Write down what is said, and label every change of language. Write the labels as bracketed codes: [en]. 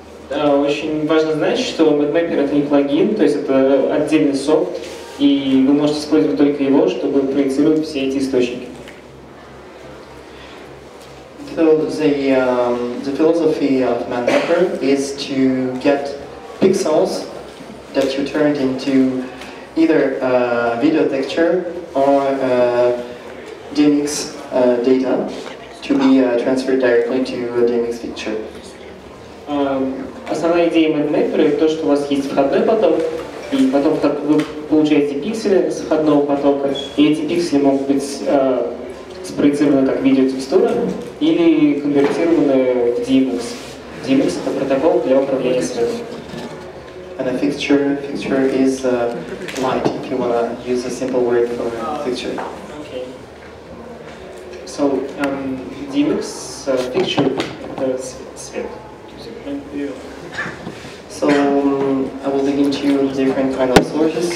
[ru] Очень важно знать, что MadMapper это не плагин, то есть это отдельный софт, и вы можете использовать только его, чтобы проецировать все эти источники. [en] So the philosophy of MadMapper is to get pixels that you turned into either video texture or DMX data to be transferred directly to a DMX Fixture. [ru] Основная идея MadMapper это то, что у вас есть входной поток, и потом вы получаете пиксели с входного потока, и эти пиксели могут быть спроецированы как видеотекстура, или конвертированы в DMX. DMX — это протокол для управления светом. [en] And a fixture is light, if you want to use a simple word for fixture. Okay. [ru] So, DMX fixture — это свет. [en] So I will dig into different kind of sources.